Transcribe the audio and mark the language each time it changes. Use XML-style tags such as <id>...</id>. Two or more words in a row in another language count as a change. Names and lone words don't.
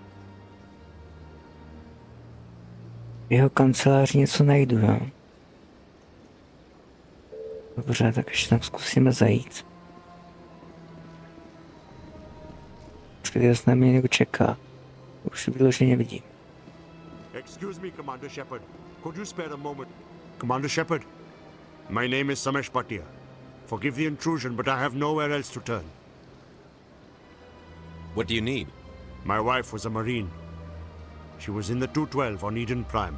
<cs>V jeho kanceláři něco najdu, jo? Dobře, tak ještě tam zkusíme zajít. Počkejte, jestli na mě někdo čeká. Už vyloženě vidím.</cs> <en>Excuse me, Commander Shepard. Could you spare a moment? Commander Shepard, my name is Samesh Patia. Forgive the intrusion, but I have nowhere else to turn. What do you need? My wife was a Marine. She was in the 212 on Eden Prime.</en>